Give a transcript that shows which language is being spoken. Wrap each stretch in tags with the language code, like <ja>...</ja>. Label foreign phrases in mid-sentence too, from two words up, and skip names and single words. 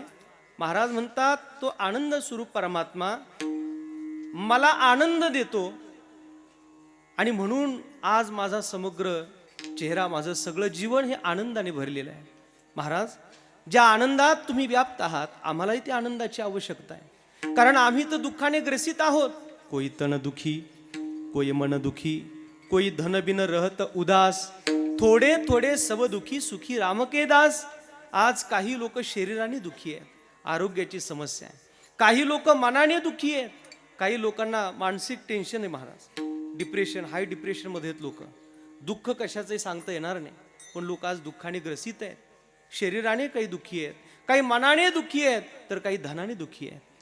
<mr>महाराज म्हणतात तो आनंद स्वरूप परमात्मा मला आनंद देतो आणि म्हणून आज माझा समग्र चेहरा, माझं सगळं जीवन हे आनंदाने भरलेलं आहे. महाराज, ज्या आनंदात तुम्ही व्याप्त आहात आम्हालाही त्या आनंदाची आवश्यकता आहे. कारण आम्ही तर दुःखाने ग्रसित आहोत.</mr> <hi>कोई तन दुखी, कोई मन दुखी, कोई धन बिन रहत उदास, थोडे थोडे सब दुखी सुखी राम के दास.</hi> <mr>आज काही लोक शरीराने दुखी आहेत, आरोग्याची समस्या आहे. काही लोक मनाने दुखी आहेत, काही लोकांना मानसिक टेन्शन आहे. महाराज, डिप्रेशन,</mr> <en>high depression</en> <mr>मध्ये आहेत लोक. दुःख कशाचंही सांगता येणार नाही, पण लोक आज दुःखाने ग्रसित आहेत. शरीराने काही दुःखी आहेत, काही मनाने दुःखी आहेत, तर काही धनाने दुःखी आहेत.</mr>